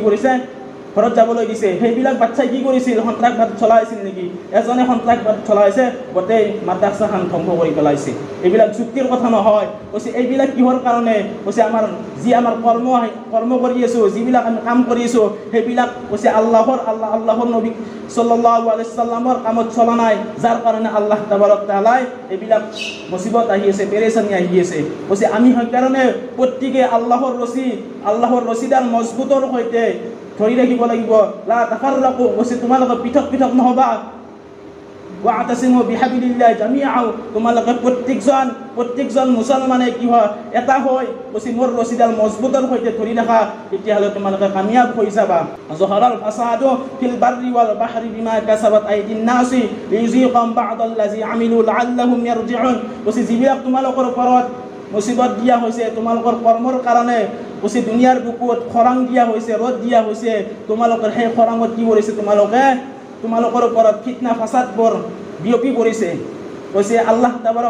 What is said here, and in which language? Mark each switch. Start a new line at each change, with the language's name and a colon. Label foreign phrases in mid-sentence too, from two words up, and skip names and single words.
Assamese: কৰিছে ঘৰত যাবলৈ দিছে সেইবিলাক বাচ্চাই কি কৰিছিল সন্ত্ৰাসবাদ চলাইছিল নেকি এজনে সন্ত্ৰাসবাদ চলাইছে গোটেই মাদ্ৰাছাখন ধ্বংস কৰি পেলাইছে এইবিলাক যুক্তিৰ কথা নহয় কৈছে এইবিলাক কিহৰ কাৰণে কৈছে আমাৰ কৰ্ম কৰি আছো যিবিলাক আমি কাম কৰি আছো সেইবিলাক কৈছে আল্লাহৰ নবী
Arabic: صلى الله عليه وسلم
Assamese: কামত চলা নাই যাৰ কাৰণে
Arabic: الله تبارك وتعالى
Assamese: এইবিলাক মুসিবত আহি আছে পেৰেচানি আহি আছে কৈছে আমি সেইকাৰণে প্ৰত্যেকে আল্লাহৰ ৰছীডাল মজবুতৰ সৈতে ধৰি ৰাখিব লাগিব
Arabic: لا تفرقوا
Assamese: কৈছে তোমালোকে পৃথক নহবা
Arabic: واعتصموا بحبل الله جميعا
Assamese: তোমালোকে প্ৰত্যেকজন মুছলমানে কি হয় এটা হয় কৈছে মোৰ ৰছীডাল মজবুতৰ সৈতে ধৰি ৰাখা তেতিয়াহ'লে তোমালোকে কামিয়াব হৈ যাবা জহৰাল
Arabic: فساد في البر والبحر بما كسبت أيدي الناس ليذيقهم بعض الذي عملوا لعلهم يرجعون
Assamese: কৈছে যিবিলাক তোমালোকৰ ওপৰত মুসিবত দিয়া হৈছে তোমালোকৰ কৰ্মৰ কাৰণে কৈছে দুনিয়াৰ বুকুত খৰাং দিয়া হৈছে ৰদ দিয়া হৈছে তোমালোকৰ সেই খৰাঙত কি কৰিছে তোমালোকৰ ওপৰত ফিতনা ফাসাদবোৰ বিয়পি পৰিছে কৈছে
Arabic: الله تبارك